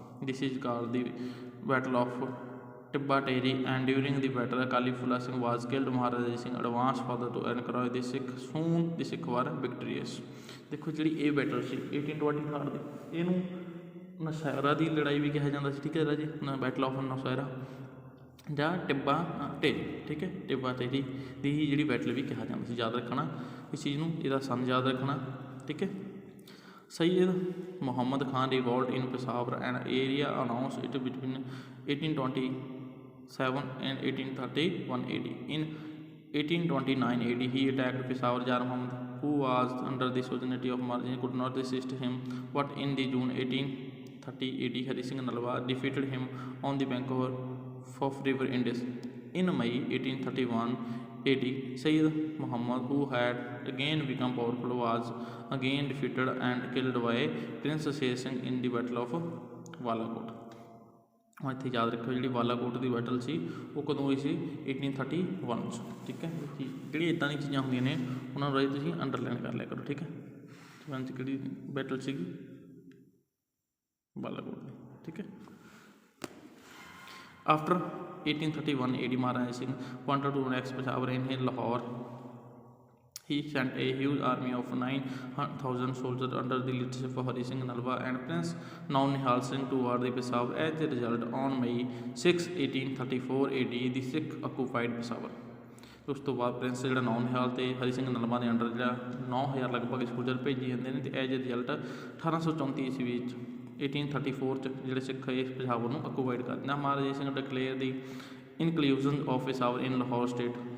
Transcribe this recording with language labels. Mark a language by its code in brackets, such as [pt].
[en] This is called the Battle of Tibba Tehri, and during the battle Akali Phula Singh was killed। Maharaja Singh advanced further to encourage the Sikh। Soon the Sikh were victorious। [hi] देखो जी ये battle से 1824 की इनू नौशहरा की लड़ाई भी कहा जाता है, ठीक है राजी, बैटल ऑफ नौशहरा। [pa] ਜਾਂ ਟਿੱਬਾ ਢੇਰੀ, ਠੀਕ ਹੈ। ਟਿੱਬਾ ਢੇਰੀ ਦੀ ਹੀ ਜਿਹੜੀ ਬੈਟਲ ਵੀ ਕਿਹਾ ਜਾਂਦਾ ਸੀ। ਯਾਦ ਰੱਖਣਾ ਇਸ ਚੀਜ਼ ਨੂੰ, ਇਹਦਾ ਸੰਨ ਯਾਦ ਰੱਖਣਾ, ਠੀਕ ਹੈ। [en] Sayyid Muhammad Khan revolted in Peshawar and area announced it between 1827 and 1831 AD. In 1829 AD, he attacked Peshawar. Jar Muhammad, who was under the sovereignty of Maharaja, could not resist him, but in the June 1830 AD, Hari Singh Nalwa defeated him on the bank of river Indus. In May 1831 AD, Sayyid Muhammad, who had again become powerful, was again defeated and killed by Prince Sher Singh in the Battle of Balakot. [pa] ਇੱਥੇ ਯਾਦ ਰੱਖੋ ਜਿਹੜੀ ਬਾਲਾਕੋਟ ਦੀ battle ਸੀ ਉਹ ਕਦੋਂ ਹੋਈ ਸੀ? 1831 'ਚ, ਠੀਕ ਹੈ। ਜਿਹੜੀ ਇੱਦਾਂ ਦੀਆਂ ਚੀਜ਼ਾਂ ਹੁੰਦੀਆਂ ਨੇ ਉਹਨਾਂ ਨੂੰ ਰਾਈ ਤੁਸੀਂ ਅੰਡਰਲਾਈਨ ਕਰ ਲਿਆ ਕਰੋ, ਠੀਕ ਹੈ। 'ਚ ਕਿਹੜੀ ਬੈਟਲ ਸੀਗੀ? ਬਾਲਾਕੋਟ ਦੀ, ਠੀਕ ਹੈ। [en] After 1831 AD, Maharaja Singh wanted to annex Peshawar in Lahore. He sent a huge army of 9,000 soldiers under the leadership of Hari Singh Nalwa and Prince Naunihal Singh toward the Peshawar. As a result, on May 6, 1834 AD, the Sikh occupied Peshawar. [pa] ਉਸ ਤੋਂ ਬਾਅਦ Prince ਜਿਹੜਾ ਨੌਨਿਹਾਲ ਅਤੇ ਹਰੀ ਸਿੰਘ ਨਲਵਾ ਦੇ under ਜਿਹੜਾ 9,000 ਲਗਭਗ soldier ਭੇਜੀ ਜਾਂਦੇ ਨੇ, ਅਤੇ [en] as a result [pa] 1834 ਈਸਵੀ ਵਿੱਚ 1834 'ਚ ਜਿਹੜੇ ਸਿੱਖ ਇਸ ਪੇਸ਼ਾਵਰ ਨੂੰ ਅਕੂਪਾਈਡ ਕਰ ਦਿੰਦਾ। [en] Maharaja Singh declare the inclusion of Peshawar in Lahore state.